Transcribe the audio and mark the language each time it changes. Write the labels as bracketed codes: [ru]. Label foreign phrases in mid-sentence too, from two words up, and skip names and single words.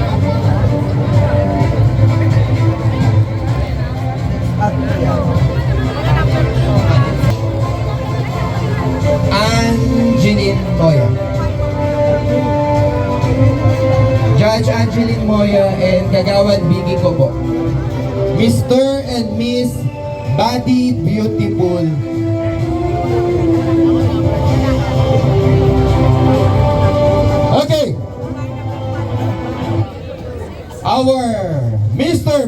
[en] Angeline Moya. Judge Angeline Moya and Kagawad Vicky ko po. Mr. and Miss Body Beautiful. Okay. Our Mr.